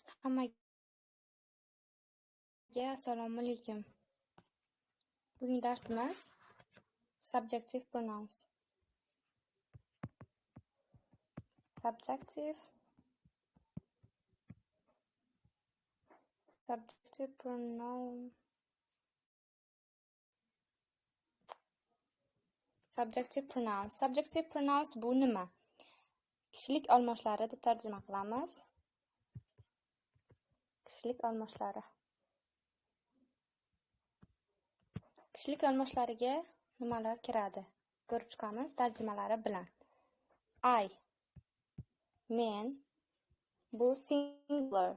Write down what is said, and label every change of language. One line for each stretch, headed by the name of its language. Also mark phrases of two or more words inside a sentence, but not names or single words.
Uzbek: Hammaga assalomu alaykum. Bugun darsimiz
English: subjective pronouns. Subjective pronoun. Subjective pronouns
Uzbek: bu nima? Kishilik olmoshlari deb tarjima qilamiz. Kishilik olmoshlari. Kishilik olmoshlariga nimalar kiradi? Ko'rib chiqamiz tarjimalari bilan. I, men, bu singular.